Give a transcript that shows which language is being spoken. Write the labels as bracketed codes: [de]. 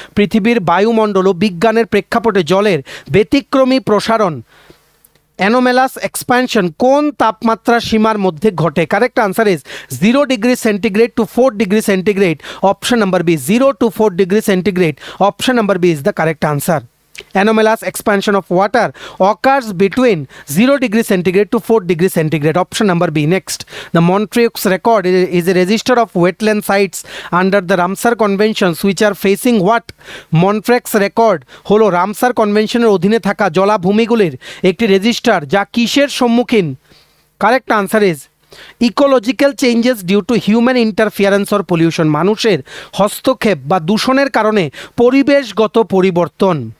[bn] পৃথিবীর বায়ুমণ্ডল ও বিজ্ঞানের প্রেক্ষাপটে জলের ব্যতিক্রমী প্রসারণ, অ্যানোমেলাস এক্সপ্যানশন, কোন তাপমাত্রা সীমার মধ্যে ঘটে? [en] Correct answer is 0 degree centigrade to 4 degree centigrade. Option number B, 0 to 4 degree centigrade. Option number B is the correct answer. Anomalous expansion of water occurs between 0 degree centigrade to 4 degree centigrade. Option number B. Next, the Montreux record is a register of wetland sites under the Ramsar conventions which are facing what? [bn] Montreux record হলো Ramsar কনভেনশনের অধীনে থাকা জলাভূমিগুলির একটি register যা কিসের সম্মুখীন? [en] correct answer is ecological changes due to human interference or pollution, [bn] মানুষের হস্তক্ষেপ বা দূষণের কারণে পরিবেশগত পরিবর্তন।